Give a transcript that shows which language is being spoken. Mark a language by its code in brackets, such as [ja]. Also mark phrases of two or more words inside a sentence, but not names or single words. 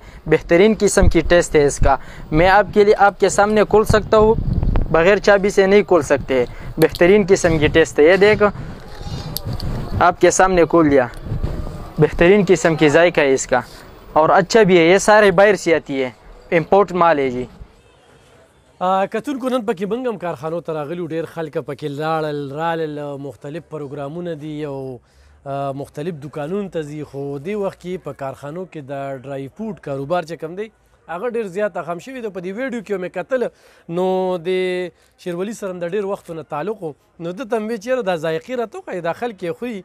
[ur] بہترین قسم کی ٹیسٹ ہے اس کا۔ میں آپ کے لیے آپ کے سامنے کھول سکتا ہوں، بغیر چابی سے نہیں کھول سکتے. بہترین قسم کی ٹیسٹ ہے۔ یہ دیکھو آپ کے سامنے کھول لیا. بہترین قسم کی ذائقہ ہے اس کا اور اچھا بھی ہے. یہ سارے باہر سے آتی ہے، امپورٹ مال ہے جی. [ps] کتونکو نن پکې موږ هم کارخانو ته راغلي ډېر خلک پکې لاړل رالل، مختلف پروګرامونه دي او مختلف دکانونو ته ځي، خو دې وخت کې په کارخانو کې د ډرای فروټ کاروبار چې کوم دی هغه ډېر زیات اخم شوی دی. په دې ویډیو کې مې کتل نو د شیرولي سره د ډېر وختو نه تعلق و، نو ده ته مې چېرې دا ذایقې راته وښایي دا خلک یې خوري.